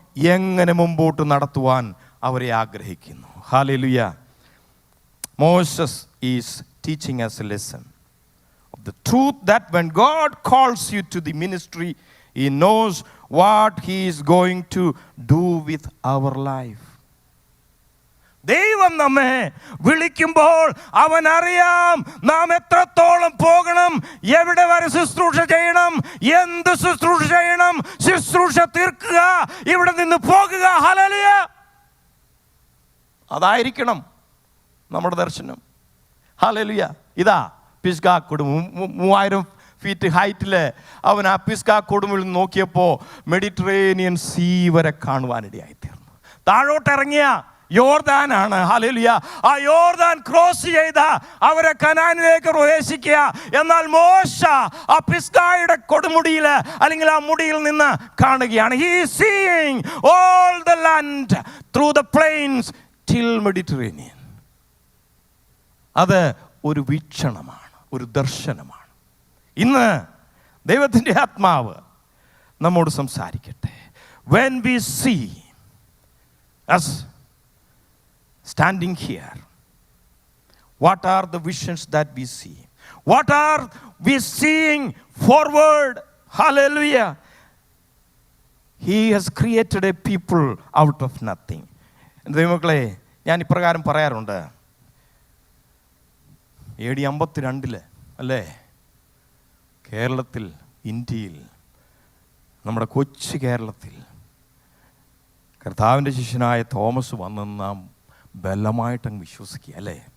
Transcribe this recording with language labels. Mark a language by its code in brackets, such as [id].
[ml] എങ്ങനെ മുമ്പോട്ട് നടത്തുവാൻ അവരെ ആഗ്രഹിക്കുന്നു. Hallelujah. [en] Moses is teaching us a lesson of the truth that when God calls you to the ministry, He knows what He is going to do with our life. [ml] ദൈവം നമ്മെ വിളിക്കുമ്പോൾ അവൻ അറിയാം നാം എത്രത്തോളം പോകണം, എവിടെ വരെ ശുശ്രൂഷ ചെയ്യണം, എന്ത് ശുശ്രൂഷ ചെയ്യണം. ശുശ്രൂഷ തീർക്കുക, ഇവിടെ നിന്ന് പോകുക. ഹല്ലേലൂയ. അതായിരിക്കണം നമ്മുടെ ദർശനം. ഹല്ലേലൂയ. ഇതാ പിസ്ഗാ കൊടുമു, 3000 ഫീറ്റ് ഹൈറ്റിൽ അവൻ ആ പിസ്ഗാ കൊടുമുകളിൽ നോക്കിയപ്പോൾ മെഡിറ്ററേനിയൻ സീ വരെ കാണുവാനിടയായി തീർന്നു. താഴോട്ടിറങ്ങിയ യോർദാനാണ്. ഹല്ലേലൂയ. ആ യോർദാൻ ക്രോസ് ചെയ്ത അവരെ കനാനിലേക്ക് പ്രവേശിക്കുക. എന്നാൽ മോശ ആ പിസ്ഗായുടെ കൊടുമുടിയിൽ അല്ലെങ്കിൽ ആ മുടിയിൽ നിന്ന് കാണുകയാണ്. [en] He is seeing all the land through the plains till Mediterranean. [ml] അത് ഒരു വീക്ഷണമാണ്, ഒരു ദർശനമാണ്. ഇന്ന് ദൈവത്തിൻ്റെ ആത്മാവ് നമ്മോട് സംസാരിക്കട്ടെ. [en] When we see us standing here, what are the visions that we see? What are we seeing forward? Hallelujah. He has created a people out of nothing. [ml] ദൈവമക്കളെ, ഞാൻ ഇപ്രകാരം പറയാറുണ്ട്. AD 52 അല്ലേ, കേരളത്തിൽ, ഇന്ത്യയിൽ, നമ്മുടെ കൊച്ചു കേരളത്തിൽ കർത്താവിൻ്റെ ശിഷ്യനായ തോമസ് വന്നെന്ന് നാം ബലമായിട്ടങ്ങ് വിശ്വസിക്കുക അല്ലേ.